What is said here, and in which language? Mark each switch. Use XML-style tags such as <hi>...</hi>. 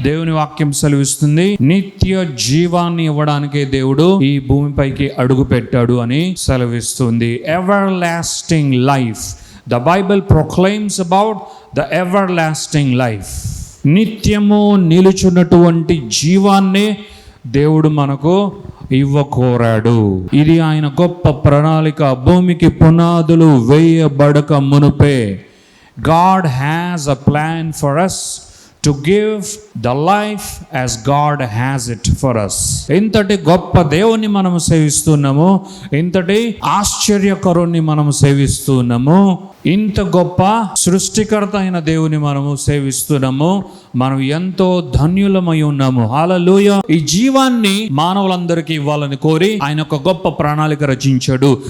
<te>దేవుని వాక్యం సెలవిస్తుంది, నిత్య జీవాన్ని ఇవ్వడానికే దేవుడు ఈ భూమిపైకి అడుగు పెట్టాడు అని సెలవిస్తుంది.</te> <en>Everlasting life. The Bible proclaims about the everlasting life.</en> <te>నిత్యము నిలుచున్నటువంటి జీవాన్ని దేవుడు మనకు ఇవ్వకోరాడు. ఇది ఆయన గొప్ప ప్రణాళిక. భూమికి పునాదులు వేయబడక మునుపే</te> <en>God has a plan for us to give the life as God has it for us.</en> <te>ఇంతటి గొప్ప దేవుని మనము సేవిస్తున్నాము. ఇంతటి ఆశ్చర్యకరుణ్ణి మనము సేవిస్తున్నాము. ఇంత గొప్ప సృష్టికర్త అయిన దేవుని మనము సేవిస్తున్నాము. మనం ఎంతో ధన్యులమై ఉన్నాము. హల్లెలూయా. ఈ జీవాన్ని మానవులందరికీ ఇవ్వాలని కోరి ఆయన ఒక గొప్ప ప్రణాళిక రచించాడు.</te>